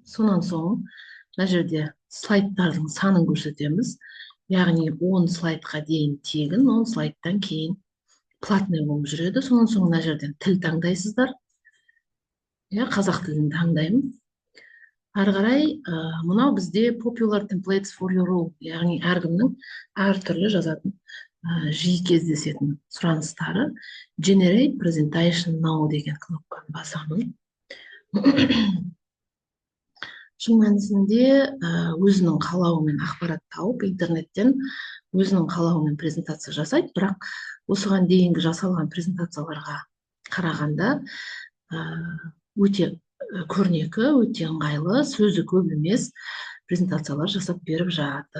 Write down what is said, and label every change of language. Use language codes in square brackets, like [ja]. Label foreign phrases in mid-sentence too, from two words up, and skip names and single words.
[kk] Сонан соң мына жерде слайдтардың санын көрсетеміз. Яғни 10 слайдқа дейін тегін, 10 слайдтан кейін платный болып жүреді. Сонан соң мына жерден тіл таңдайсыздар. Қазақ тілін таңдаймын. Ары қарай мынау бізде [en] popular templates for your role, [kk] яғни әркімнің әртүрлі жазатын жиі кездесетін сұраныстары. [en] Generate presentation now [kk] деген кнопканы басамын. Шын мәнісінде өзінің қалауымен ақпарат тауып, интернеттен өзінің қалауымен презентация жасайды, бірақ осыған дейінгі жасалған презентацияларға қарағанда өте көрнекі, өте ыңғайлы, сөзі көп емес презентациялар жасап беріп жатыр.